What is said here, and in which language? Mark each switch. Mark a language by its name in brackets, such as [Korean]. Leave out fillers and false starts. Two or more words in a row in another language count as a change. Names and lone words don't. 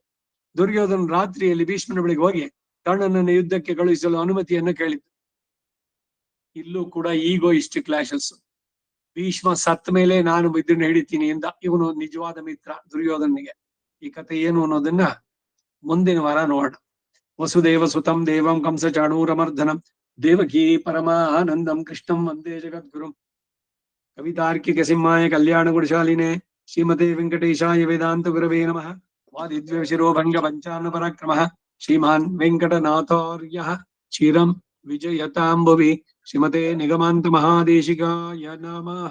[Kannada] ದುರ್ಯೋಧನ ರಾತ್ರಿಯಲ್ಲಿ ಭೀಷ್ಮನ ಬಳಿಗೆ ಹೋಗಿ ಕರ್ಣನನ್ನು ಯುದ್ಧಕ್ಕೆ ಕಳುಹಿಸಲು ಅನುಮತಿಯನ್ನು ಕೇಳಿದ್ದು. ಇಲ್ಲೂ ಕೂಡ ಈಗೋ ಇಷ್ಟು ಕ್ಲಾಶಸ್. ಭೀಷ್ಮ ಸತ್ ಮೇಲೆ ನಾನು ಇದನ್ನ ಹಿಡಿತೀನಿ ಎಂದ. ಇವನು ನಿಜವಾದ ಮಿತ್ರ ದುರ್ಯೋಧನಿಗೆ. ಈ ಕಥೆ ಏನು ಅನ್ನೋದನ್ನ ಮುಂದಿನ ವಾರ ನೋಡೋಣ. [Sanskrit] ವಸುದೇವ ಸುತಂ ದೇವಂ ಕಂಸ ಚಾಣೂರಮರ್ಧನಂ ದೇವಕೀ ಪರಮಾನಂದಂ ಕೃಷ್ಣಂ ವಂದೇ ಜಗದ್ಗುರುಂ. ಕವಿತಾರ್ಕಿಕ ಸಿಂಹಾಯ ಕಲ್ಯಾಣ ಗುಣಶಾಲಿನೇ ಶ್ರೀಮತೆ ವೆಂಕಟೇಶಾಯ ವೇದಾಂತ ಗುರವೇ ನಮಃ. ವಾದಿದ್ವೇಷಿರೋಭಂಗ ಪಂಚಾನ ಪರಾಕ್ರಮಃ ಶ್ರೀಮಾನ್ ವೆಂಕಟನಾಥಾರ್ಯಃ ಚಿರಂ ವಿಜಯತಾಂಬವಿ. ಶ್ರೀಮತೆ ನಿಗಮಾಂತ ಮಹಾದೇಶಿಕಾಯ ನಮಃ.